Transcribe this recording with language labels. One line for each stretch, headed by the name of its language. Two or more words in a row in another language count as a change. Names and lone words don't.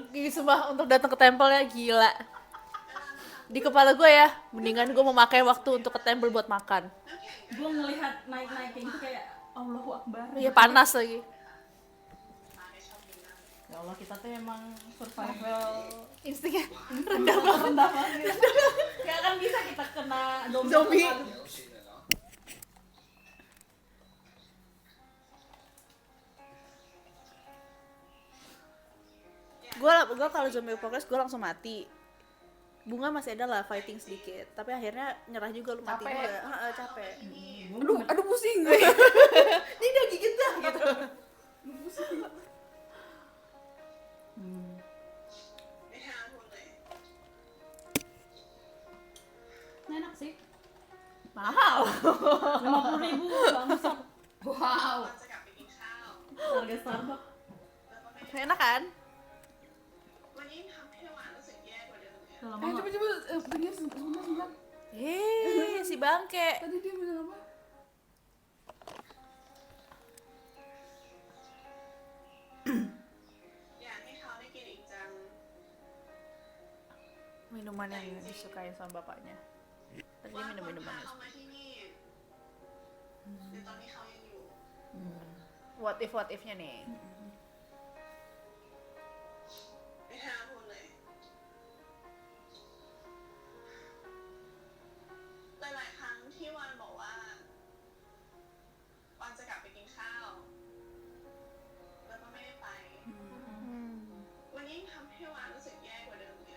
Indonesian: Gini sumpah untuk datang ke tempelnya gila. Di kepala gue ya, mendingan gue memakai waktu untuk ke tempel buat makan. Gue ngelihat naik-naik kayak gitu kayak
Arabic: الله أكبر.
Indonesian: Iya panas lagi.
Arabic: يا الله,
Indonesian: kita tuh emang survival Instingnya rendah banget. Gak akan bisa kita kena Zombie.
Thai: เดี๋ยวชินอะเนาะ
Indonesian: Gue kalau
English: zombie apocalypse
Indonesian: gue langsung mati. Bunga masih ada lah fighting sedikit, tapi akhirnya nyerah juga lu mati Capek. juga. Heeh, capek. Aduh pusing. Ini dia gigit dah gitu.
Thai: ไม่ห้ามพูดเลย
Indonesian: enak sih. Mahal. 50.000 bangsat. Wow.
Thai: จะกลับไปกินข้าว
Indonesian: Harga Starbucks.
Thai: แล้วก็ไม่
Indonesian: Enak kan?
Thai: วันนี้ทำให้หวานรู้สึกแย่กว่าเดิมเนี่ย
Indonesian: Udah lama Eh nggak? coba denger sebentar. Si bangke. Tadi dia bilang apa?
Thai: อยากให้เขาได้กินอีกจัง
Indonesian: Minuman yang disukai sama bapaknya. Tadi dia minum minuman.
Thai: เขามาที่นี่ในตอนที่เขายังอยู่
English: What if-
Indonesian: nya nih.
Thai: ไม่ห้ามพูดเลย หลายๆครั้งที่วันบอกว่าวันจะกลับไปกินข้าว แล้วก็ไม่ได้ไป วันนี้ทำให้วานรู้สึกแย่กว่าเดิมเนี่ย